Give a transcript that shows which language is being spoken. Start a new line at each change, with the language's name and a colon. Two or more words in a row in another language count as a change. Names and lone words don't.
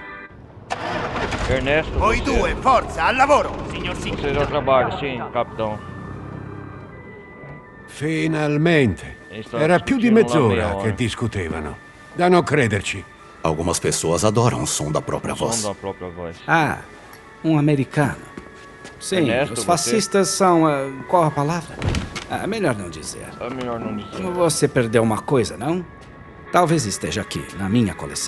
Italian: Ernesto, Voi due, forza, al lavoro!
Portuguese: Você já trabalha, sim, capitão. Finalmente.
Italian: Stanno Era più di discutendo mezz'ora
Portuguese: una meia
Italian: che
Portuguese: ora.
Italian: discutevano. Da non crederci.
Portuguese: Algumas pessoas adoram o som da própria Som voz. da própria voz. Ah, um americano. Sim, Ernesto, os fascistas são. Qual a palavra? Melhor não dizer. É melhor não dizer. Você perdeu uma coisa, não? Talvez esteja aqui, na minha coleção.